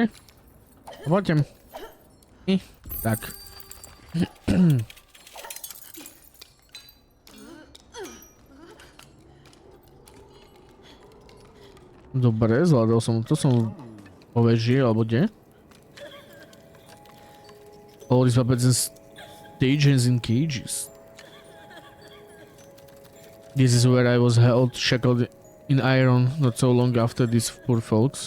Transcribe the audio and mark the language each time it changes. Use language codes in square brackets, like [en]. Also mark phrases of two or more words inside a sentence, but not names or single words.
[sk] Poďte. Tak. Dobre, zvládol som to, som po veži, alebo kde? [en] All these weapons and stages in cages. This is where I was held, shackled in iron not so long after these poor folks.